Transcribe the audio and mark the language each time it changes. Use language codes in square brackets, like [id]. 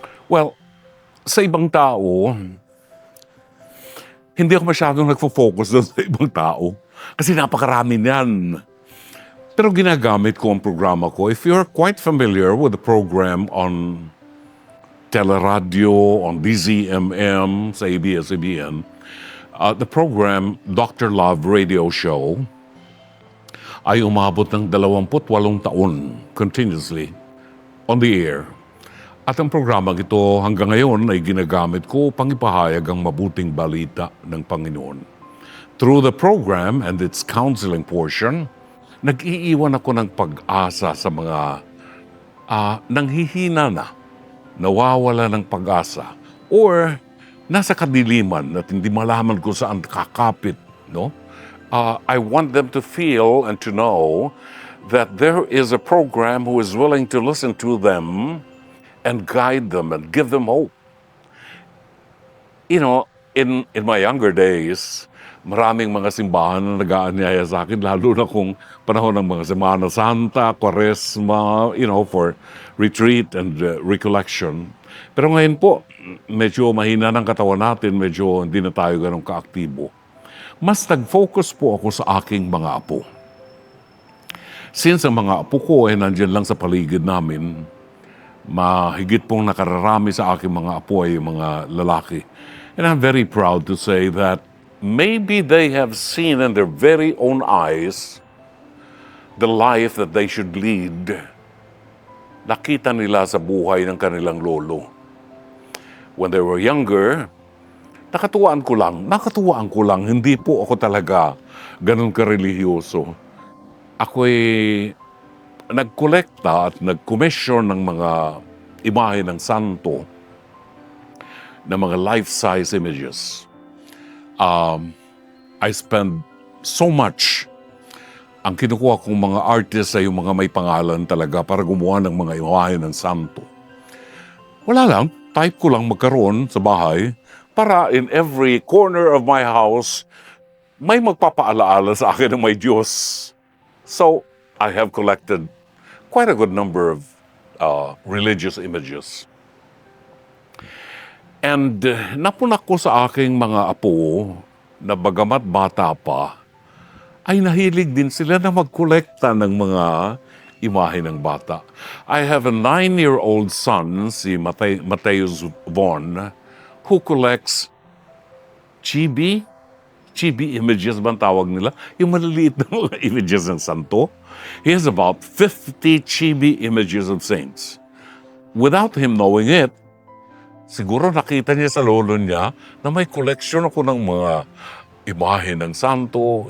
[tl] Well, sa ibang tao, hindi ako masyadong nagfo-focus doon sa ibang tao kasi napakarami niyan. Pero ginagamit ko ang programa ko. [en] If you're quite familiar with the program on Teleradio, on DZMM, sa ABS-CBN, the program Dr. [tl] Love Radio Show ay umabot ng 28 taon [en] continuously on the air. [tl] At ang programang ito hanggang ngayon ay ginagamit ko upang ipahayag ang mabuting balita ng Panginoon. [en] Through the program and its counseling portion, [tl] nag-iiwan ako ng pag-asa sa mga nanghihina na, nawawala ng pag-asa, or nasa kadiliman at hindi malaman kung saan kakapit. No? [en] I want them to feel and to know that there is a program who is willing to listen to them and guide them and give them hope. You know, in my younger days, [tl] maraming mga simbahan na nag-aanyaya sa akin, lalo na kung panahon ng mga Semana Santa, Quaresma, [en] for retreat and recollection. [tl] Pero ngayon po, medyo mahina ng katawan natin, medyo hindi na tayo ganun kaaktibo. Mas nag-focus po ako sa aking mga apo. Since ang mga apo ko ay nandyan lang sa paligid namin, mahigit pong nakararami sa aking mga apo ay mga lalaki. [en] And I'm very proud to say that maybe they have seen in their very own eyes the life that they should lead. [tl] Nakita nila sa buhay ng kanilang lolo. [en] When they were younger, [tl] nakatuwaan ko lang, hindi po ako talaga ganun karelihiyoso. Ako'y nagkolekta at nag-commission ng mga imahe ng santo na mga life-size images. [en] I spend so much. [tl] Ang kinukuha kong mga artists ay yung mga may pangalan talaga para gumawa ng mga imahe ng santo. Wala lang, type ko lang magkaroon sa bahay para [en] in every corner of my house, [tl] may magpapaalaala sa akin ng may Diyos. [en] So, I have collected quite a good number of religious images. [tl] And napunak ko sa aking mga apo na bagamat bata pa, ay nahilig din sila na magkolekta ng mga imahe ng bata. [en] I have a 9-year-old son, si Mateus Von, who collects chibi images [tl] ba ang tawag nila? Yung maliliit na mga images ng santo. [en] He has about 50 chibi images of saints. Without him knowing it, [tl] siguro nakita niya sa lolo niya na may collection ako ng mga imahe ng santo.